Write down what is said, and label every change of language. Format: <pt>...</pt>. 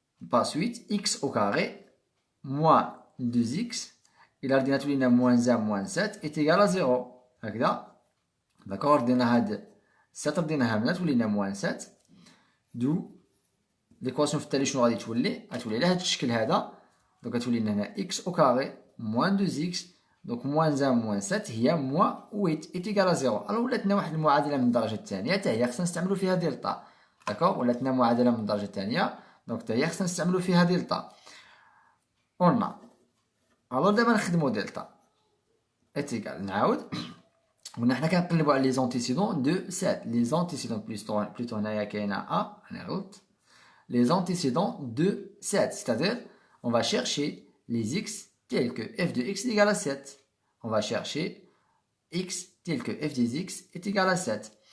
<fr>Par suite x au carré moins 2x</fr> <ar>إلا ردينا تولي لنا</ar> <fr>moins 1 moins 7 est égal à 0</fr> <ar>هكذا. داكوغ ردينا هاد 7 رديناها من هنا تولي لنا</ar> <fr>moins 7.</fr> <ar>دو ليكواسيون في التالي شنو غادي تولي؟ غتولي على هاد الشكل هذا. دونك غتولي لنا هنا</ar> <fr>x au carré moins 2x</fr> <ar>دونك</ar> <fr>moins 1 moins 7 هي moins 8 est égal à 0.</fr> <ar>الوغ ولات لنا واحد المعادله من الدرجه الثانيه حتى هي خصنا نستعملو فيها دلتا. داكوغ ولات لنا معادله من الدرجه الثانيه دونك حتى هي خصنا نستعملو فيها دلتا. قلنا الوغ دابا نخدمو دلتا</ar> <fr>est égal.</fr> <ar>نعاود قلنا حنا كنقلبو على لي زونتيسيدون دو 7. لي زونتيسيدون بلوتو هنايا كاينه ا انا غلط.</ar> <fr>Les antécédents de 7, c'est-à-dire on va chercher les x tels que f de x est égal à 7. On va chercher x tel que f des x est égal à 7.</fr>